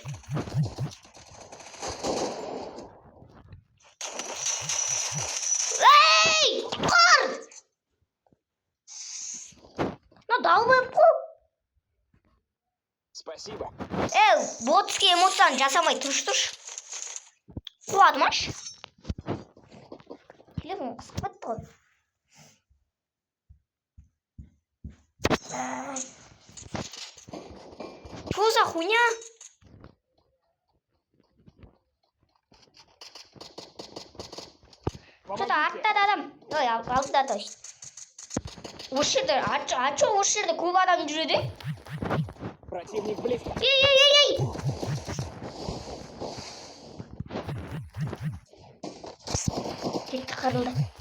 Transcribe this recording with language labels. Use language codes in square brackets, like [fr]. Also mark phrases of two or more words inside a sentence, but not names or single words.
[kk] Эй! Қор! Далбайып қой. [ru] Спасибо. [kk] Ботский эмоцияны жасамай тұршы. Қуадымаш. Телефон қысып бітті ғой. [ru] Что за хуйня? [kk] Что-то артта адам. Ой, алдыда точно. Осы жерде, ачо осы жерде көп адам жүреді. [ru] Противник близко. [kk] Ей! Кетті, қырылды.